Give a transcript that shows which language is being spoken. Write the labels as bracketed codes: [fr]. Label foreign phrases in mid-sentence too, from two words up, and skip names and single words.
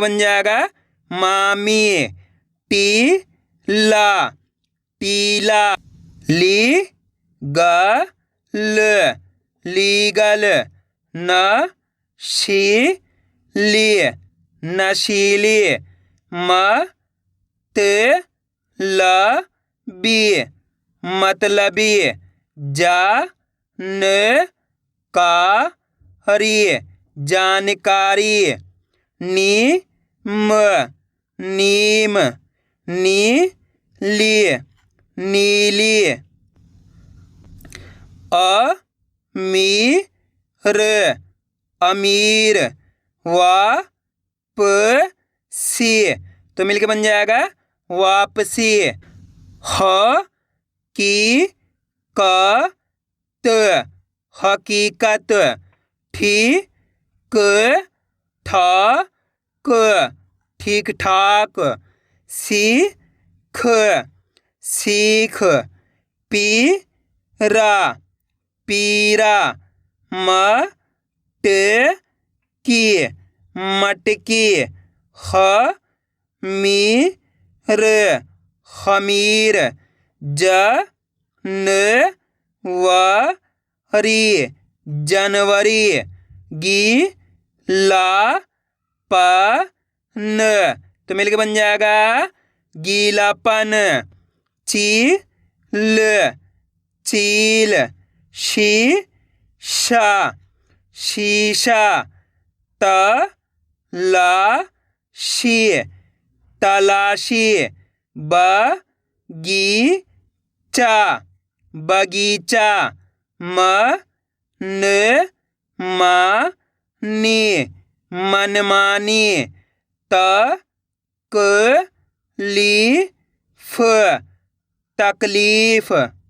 [hi] बन जाएगा मामी, टी ला टीला, ली ग ल लीगल, न शी ली नशीली, म त ल बी मतलबी, जा न का री जानकारी, नी म नीम, नी ली नीली, अ मी र अमीर, वा प सी, तो मिलके बन जाएगा वापसी, ह की क त हकीकत, ठी क ठा क ठीक ठाक, सी ख सीख, पी रा पीरा, म ट की मटकी, ह मी र खमीर, ज न व री जनवरी, गी ला प न, तो मिलके बन जाएगा गीलापन, ची ल चील, शी शा शीशा, त ला शी तलाशी, ब गी चा बगीचा, म न मा नी मनमानी, त क ली फ तकलीफ,